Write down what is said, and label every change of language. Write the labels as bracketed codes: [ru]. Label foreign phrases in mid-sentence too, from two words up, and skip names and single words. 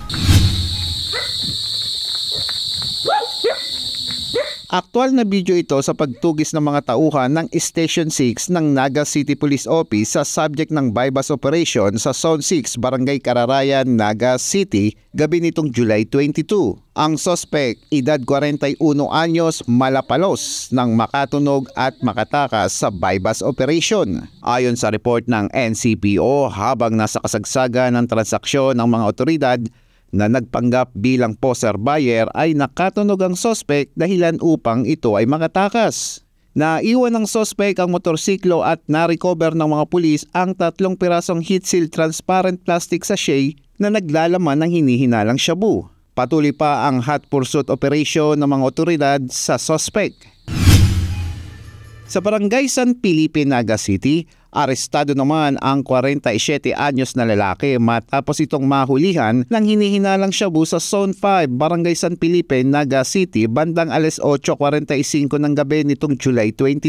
[tl] Aktual na video ito sa pagtugis ng mga tauhan ng Station 6 ng Naga City Police Office sa subject ng [en] buy-bust operation [tl] sa Zone 6, Barangay Kararayan, Naga City, gabi nitong July 22. Ang suspect, edad 41 anyos, malapalos ng makatunog at makatakas sa [en] buy-bust operation. [tl] Ayon sa report ng NCPO, habang nasa kasagsagan ng transaksyon ng mga otoridad, na nagpanggap bilang [en] poser buyer [tl] ay nakatunog ang suspect dahilan upang ito ay makatakas. Naiwan ng suspect ang motorsiklo at na-recover ng mga pulis ang 3 pirasong [en] heat seal transparent plastic sachet [tl] na naglalaman ng hinihinalang shabu. Patuloy pa ang [en] hot pursuit operation [tl] ng mga otoridad sa suspect. Sa Barangay San Felipe, Naga City, arestado naman ang 47 anyos na lalaki matapos itong mahulihan ng hinihinalang shabu sa Zone 5, Barangay San Felipe, Naga City bandang alas 8:45 ng gabi nitong July 22.